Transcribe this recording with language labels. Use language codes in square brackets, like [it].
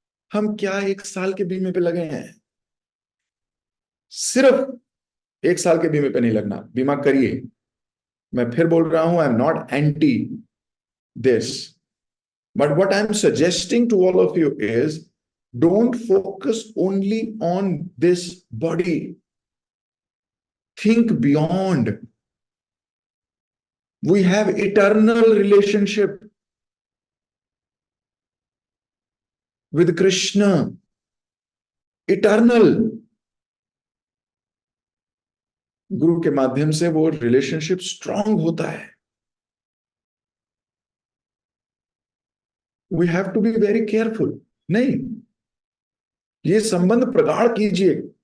[hi] हम क्या 1 साल के बीमे पे लगे हैं? सिर्फ 1 साल के बीमे पे नहीं लगना, बीमा करिए। मैं फिर बोल रहा हूं, [en] I am not anti this, but what I am suggesting to all of you is don't focus only on this body. think beyond. We have eternal relationship with Krishna. Eternal. [hi] गुरु के माध्यम से वो रिलेशनशिप स्ट्रांग होता है। [en] We have to be very careful. [hi] नहीं, ये संबंध प्रगाढ़ कीजिए।